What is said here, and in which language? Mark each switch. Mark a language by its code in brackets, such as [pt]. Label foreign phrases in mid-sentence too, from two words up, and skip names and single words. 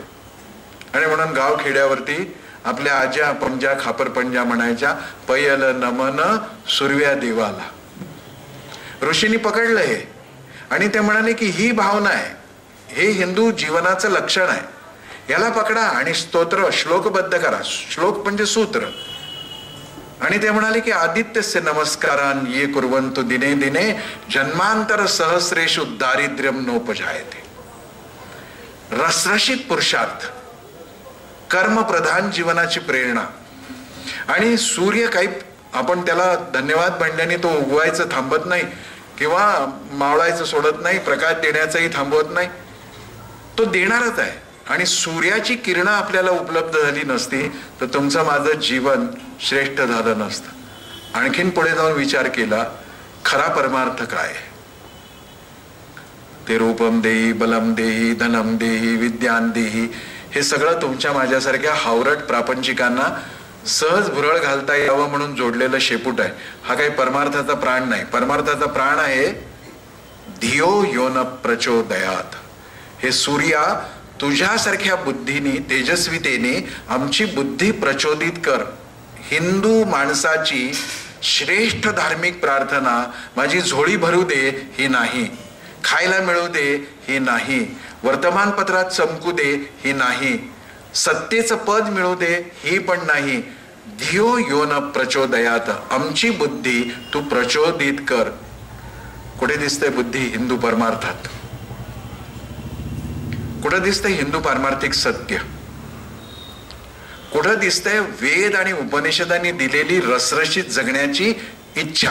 [mr] आणि म्हणून गाव खेड्यावरती आपल्या आज्या पंजा खापर पंजा म्हणायच्या, पयल नमन सूर्या देवाला. ऋषींनी पकडलं हे आणि ते म्हणाले की ही भावना आहे, हे हिंदू जीवनाचं लक्षण आहे, याला पकडा आणि स्तोत्र श्लोकबद्ध करा. श्लोक म्हणजे सूत्र. आणि ते म्हणाले की [sa] आदित्यस्य नमस्कारान ये कुर्वन्तु दिने दिने जन्मांतर सहस्रेषु दारिद्र्यम नोपजायते. [mr] रसरशीत पुरुषार्थ, कर्मप्रधान जीवनाची प्रेरणा. आणि सूर्य काही आपण त्याला धन्यवाद म्हणल्याने तो उगवायचं थांबत नाही किंवा मावळायचं सोडत नाही, प्रकाश देण्याचंही थांबवत नाही, तो देणारच आहे. आणि सूर्याची किरणं आपल्याला उपलब्ध झाली नसती तर तुमचं माझं जीवन श्रेष्ठ झालं नसतं. आणखीन पुढे जाऊन विचार केला, खरा परमार्थ काय? [sa] ते रूपम देही, बलम देही, धनम देही, विद्यान देही, [mr] हे सगळं तुमच्या माझ्यासारख्या हावरट प्रापंचिकांना सहज भुरळ घालता यावं म्हणून जोडलेलं शेपूट आहे. हा काही परमार्थाचा प्राण नाही. परमार्थाचा प्राण आहे [sa] धियो योन प्रचोदयात. [mr] हे सूर्या, तुझ्यासारख्या बुद्धीने, तेजस्वितेने आमची बुद्धी प्रचोदित कर. हिंदू माणसाची श्रेष्ठ धार्मिक प्रार्थना माझी झोळी भरू दे ही नाही, खायला मिळू दे ही नाही, वर्तमानपत्रात चमकू दे ही नाही, सत्तेचं पद मिळू दे ही पण नाही. [sa] धियो योन प्रचोदयात, [mr] आमची बुद्धी तू प्रचोदित कर. कुठे दिसते बुद्धी? हिंदू परमार्थात. कुठं दिसतंय हिंदू पारमार्थिक सत्य? कुठं दिसतंय वेद आणि उपनिषदांनी दिलेली रसरशीत जगण्याची इच्छा?